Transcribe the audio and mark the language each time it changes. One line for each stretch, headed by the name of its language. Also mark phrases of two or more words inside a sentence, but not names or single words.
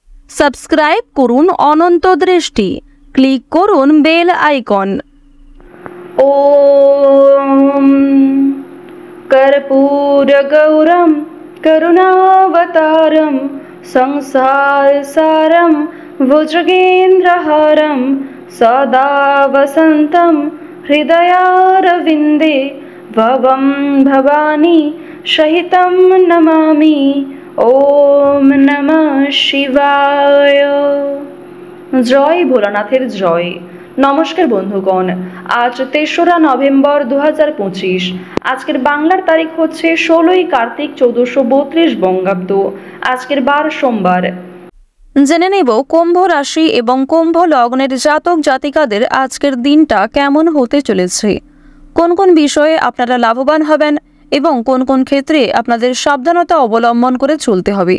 Bangla: সাবস্ক্রাইব করুন অনন্ত দৃষ্টি, ক্লিক করুন
English: bell icon.
Sanskrit: ওম कर्पूरगौरं करुणावतारं संसारसारं भुजगेन्द्रहारं सदा वसन्तं हृदयारविन्दे भवं भवानी सहितं नमामि। ओम नमः शिवाय।
Bangla: জয় ভোলানাথের জয়। নমস্কার বন্ধুগণ, আজ ৩রা নভেম্বর ২০২৫। আজকের বাংলার তারিখ হচ্ছে ১৬ই কার্তিক ১৪৩২ বঙ্গাব্দ। আজকের বার সোমবার। জেনে নেব কুম্ভ রাশি এবং কুম্ভ লগ্নের জাতক জাতিকাদের আজকের দিনটা কেমন হতে চলেছে, কোন কোন বিষয়ে আপনারা লাভবান হবেন এবং কোন কোন ক্ষেত্রে আপনাদের সাবধানতা অবলম্বন করে চলতে হবে।